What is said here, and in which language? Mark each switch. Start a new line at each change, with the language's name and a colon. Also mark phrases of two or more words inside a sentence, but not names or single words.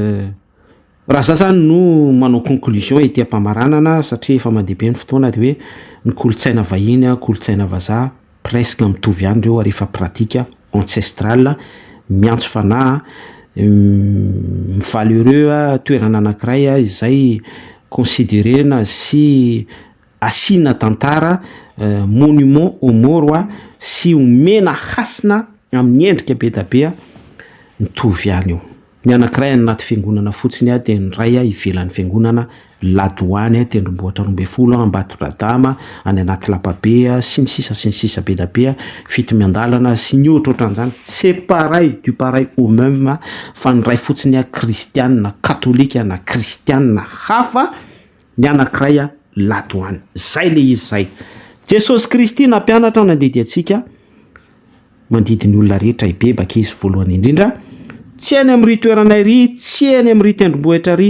Malagasy: raha za zany no manao conclusion ety am-pamaranana satria efa mandeha be ny fotoana de hoe ny kolotsaina vahiny kolotsaina vazaha presque mitovy ihany reo rehefa pratika ancestral miantso fanahy mivalheureux toerana anankiray izay considérena sy asina tantara
French: monument aux morts
Malagasy: sy omena hasina amin'ny endrika be da be mitovy ihany io. Ny anankiray anaty fiangonana fotsiny dia ny ray ivelan'ny fiangonana Ladoany tendrombohitra 12 Ambatondradama any anaty Lapabe sy ny sisa be da be fito miandalana sy ny ohatrohatran'izany.
French: C'est pareil du pareil au même
Malagasy: fa ny ray fotsiny kristianina katolika na kristianina hafa ny anankiray Ladoany. Zay le izy zay. Jesosy Kristy nampianatra nandidy atsika mandidiny olona rehetra ibebaka izy voalohany indrindra. Tsy any amin'ny toerana iry, tsy any amin'ny tendrombohitra iry.